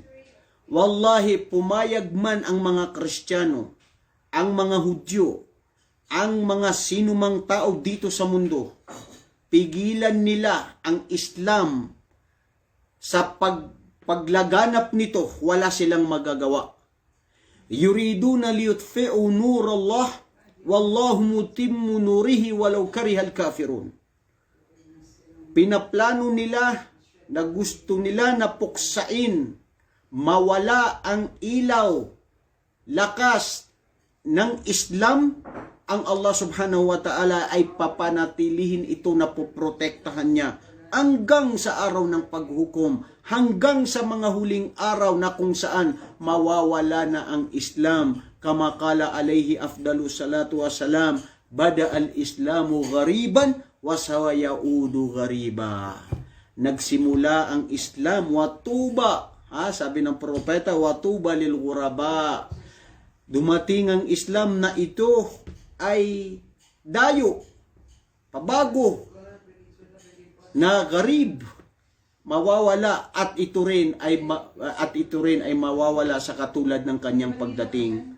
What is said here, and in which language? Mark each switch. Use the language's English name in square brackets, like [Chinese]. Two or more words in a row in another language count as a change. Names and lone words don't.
[Filipino] Wallahi, pumayag man ang mga Kristiyano, ang mga Hudyo, ang mga sinumang tao dito sa mundo, pigilan nila ang Islam sa paglaganap nito, wala silang magagawa. [Arabic] يريدون ليطفئوا نور الله والله متم نوره ولو كره الكافرون. [Filipino] Pinaplano nila na gusto nila na puksain, mawala ang ilaw, lakas ng Islam, ang Allah [Arabic] سبحانه وتعالى [Filipino] ay papanatilihin ito, na poprotektahan niya hanggang sa araw ng paghukom, hanggang sa mga huling araw na kung saan mawawala na ang Islam. [Arabic] كما قال عليه أفضل الصلاة والسلام بدأ الإسلام غريبا وسيعود غريبا. [Filipino] Nagsimula ang Islam, watuba, sabi ng propeta, [Arabic] وطوبى للغرباء. [Filipino] Dumating ang Islam na ito ay dayo, pabago, na garib, mawawala, at ito rin ay mawawala sa katulad ng kanyang pagdating.